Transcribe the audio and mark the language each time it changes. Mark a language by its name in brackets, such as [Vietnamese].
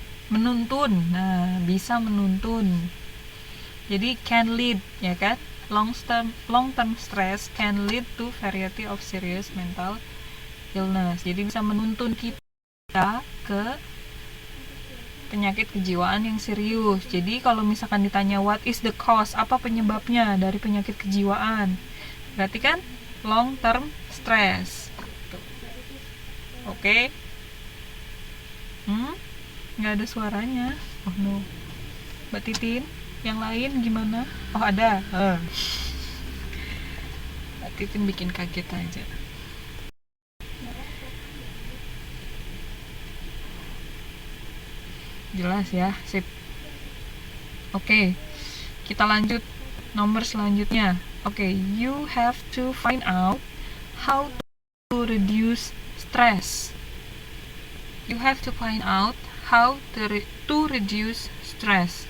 [Indonesian] Menuntun, nah bisa menuntun. Jadi [English] can lead [Indonesian] ya kan, [English] long term stress can lead to variety of serious mental illness. [Indonesian] Jadi bisa menuntun kita ke penyakit kejiwaan yang serius. Jadi kalau misalkan ditanya [English] what is the cause, [Indonesian] apa penyebabnya dari penyakit kejiwaan, berarti kan [English] long term stress. [Indonesian] Oke. Nggak ada suaranya. [English] Oh no. [Indonesian] Mbak Titin, yang lain gimana? Oh ada. Mbak Titin bikin kaget aja. Jelas ya, sip. Oke, kita lanjut nomor selanjutnya. [English] Oke, you have to find out how to reduce stress. You have to find out how to reduce stress.